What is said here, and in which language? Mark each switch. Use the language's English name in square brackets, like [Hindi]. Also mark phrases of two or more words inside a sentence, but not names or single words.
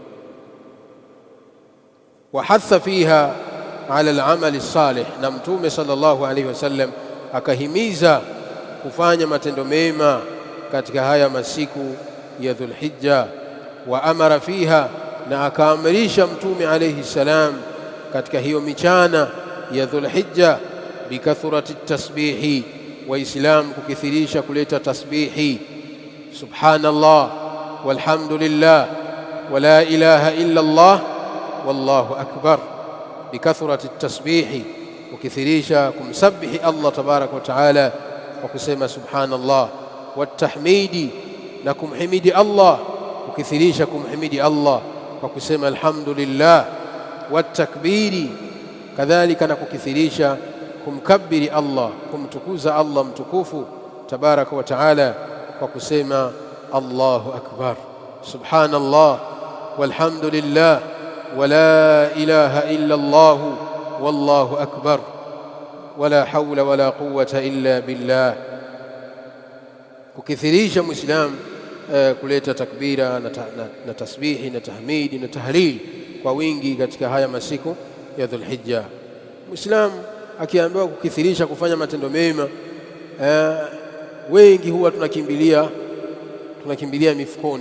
[Arabic] وهذا فيها على الأعمال صالح, [Swahili] na Mtume [Arabic] صلى الله عليه وسلم [Swahili] akahimiza kufanya matendo mema katika haya masiku ya Dhulhijja. [Arabic] وأمر فيها, [Swahili] na akaamrisha Mtume [Arabic] عليه سلام [Swahili] katika hiyo michana ya Dhulhijja, [Arabic] بكثرة تسبيح, [Swahili] Waislamu kukithirisha kuleta tasbihi, [Arabic] سبحان الله والحمد لله ولا إله إلا الله والله أكبر. بكثرة تسبيح, [Swahili] kukithirisha kumsabihi Allah [Arabic] تبارك وتعالى [Swahili] kwa kusema subhanallah, watahmidi, na kumhimidi Allah, kukithirisha kumhimidi Allah kwa kusema alhamdulillah, watakbiri, kadhalika na kukithirisha kumkabiri Allah, kumtukuza Allah mtukufu [Arabic] تبارك وتعالى [Swahili] kwa kusema [Arabic] الله أكبر سبحان الله والحمد لله ولا إله إلا الله والله أكبر ولا حول ولا قوة إلا بالله. [Swahili] Kukithirisha Muislamu kuleta takbira na tasbihi na tahmidi na tahlil kwa wingi katika haya masiku ya Dhulhijja. Muislamu akiambiwa kukithirisha kufanya matendo mema, wengi huwa tunakimbilia mifukoni.